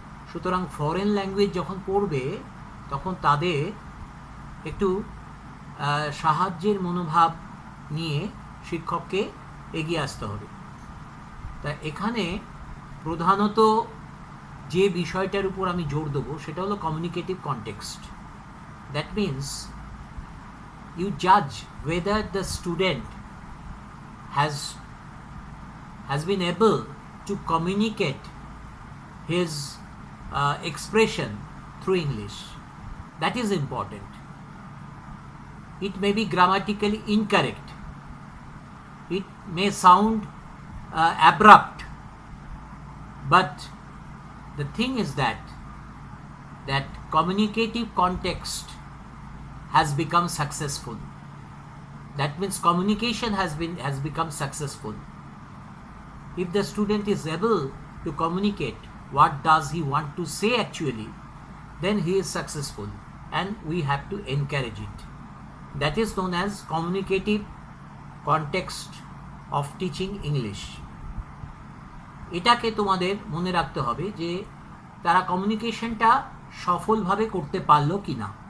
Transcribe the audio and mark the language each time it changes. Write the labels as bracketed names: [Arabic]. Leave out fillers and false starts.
[Bangla] সুতরাং foreign language যখন পড়বে তখন তাদের একটু সাহায্যের মনোভাব নিয়ে শিক্ষককে এগিয়ে আসতে হবে। তা এখানে প্রধানত যে বিষয়টার উপর আমি জোর দেবো সেটা হলো communicative context. [English] That means you judge whether the student has been able to communicate his expression through English. That is important. It may be grammatically incorrect, it may sound abrupt, but the thing is that communicative context has become successful. That means communication has become successful. If the student is able to communicate what does he want to say actually, then he is successful, and we have to encourage it. That is known as communicative context of teaching English. [Bangla] এটাকে তোমাদের মনে রাখতে হবে যে তারা কমিউনিকেশনটা সফলভাবে করতে পারলো কি না।